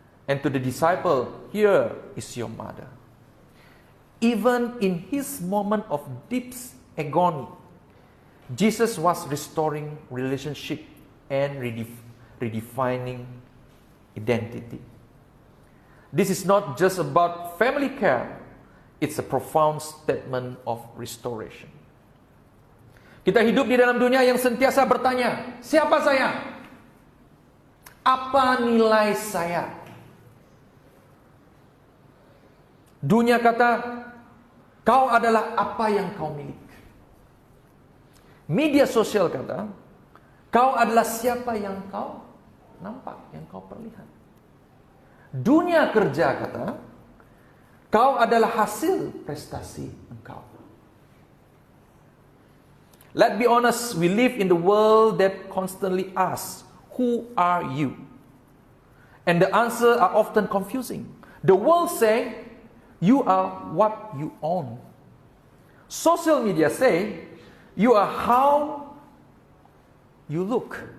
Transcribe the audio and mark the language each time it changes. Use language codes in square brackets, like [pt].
[en] And to the disciple, "Here is your mother." Even in his moment of deep agony, Jesus was restoring relationship and redefining identity. This is not just about family care, it's a profound statement of restoration. [ms] Kita hidup di dalam dunia yang sentiasa bertanya, siapa saya? Apa nilai saya? Dunia kata, kau adalah apa yang kau miliki. Media sosial kata, kau adalah siapa yang kau nampak, yang kau perlihat. Dunia kerja kata, kau adalah hasil prestasi engkau. [en] Let's be honest, we live in the world that constantly asks, who are you? And the answers are often confusing. The world say, you are what you own. Social media say, you are how you look.